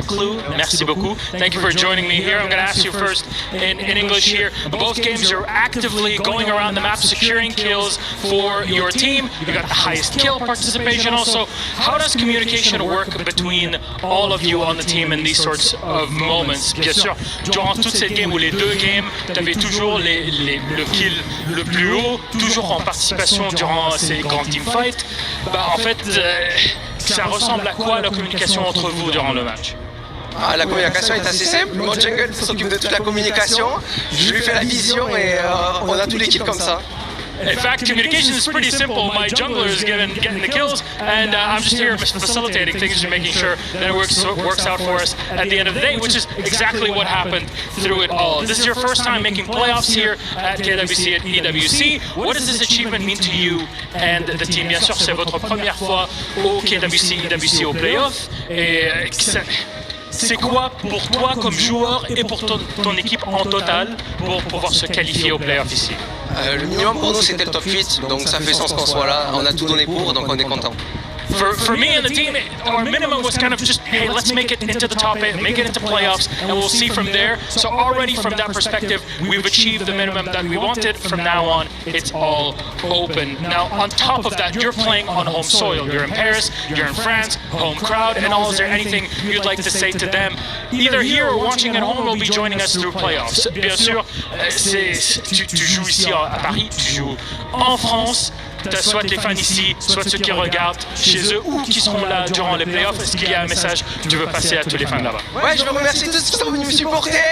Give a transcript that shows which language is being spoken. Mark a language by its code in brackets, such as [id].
[en] Clue, [fr] merci beaucoup. [en] Thank you for joining me here. I'm going to ask you first in English here. Both games are actively going around the map, securing kills for your team. You got the highest kill participation also. How does communication work between all of you on the team in these sorts of moments? [fr] Bien sûr, durant toute cette game ou les deux games, tu avais toujours le kill le plus haut, toujours en participation durant ces grands teamfights. Bah, en fait, ça ressemble à quoi la communication entre vous durant le match? La communication est assez simple. Mon jungle s'occupe de toute la communication. Je lui fais la vision et on a toute l'équipe comme ça. [en] In fact, communication is pretty simple. My jungler is getting the kills, and I'm just here facilitating things and making sure that it works out for us at the end of the day, which is exactly what happened through it all. This is your first time making playoffs here at KWC and EWC. What does this achievement mean to you and the team? [fr] Bien sûr, c'est votre première fois au KWC, EWC au playoff. Et c'est quoi pour toi comme joueur et pour ton équipe en total pour pouvoir se qualifier au playoff ici? Le minimum pour nous c'était le top 8, donc ça fait sens qu'on soit là. On a tout donné pour, donc on est content. [en] For me and the team, our minimum was kind of just, hey, let's make it into the top 8, make it into playoffs, and we'll see from there. So already from that perspective, we've achieved the minimum that we wanted. From now on, it's all open. Now, on top of that, you're playing on home soil. You're in Paris, you're in France, home crowd, and all. Is there anything you'd like to say to them, either here or watching at home, or be joining us through playoffs? [fr] Bien sûr, tu joues ici à Paris, tu joues en France. Soit les fans ici, soit ceux qui regardent chez eux ou qui seront là durant les playoffs. Est-ce qu'il y a un message que tu veux passer à tous les fans là-bas? Ouais, je veux remercier tous ceux qui sont venus me supporter.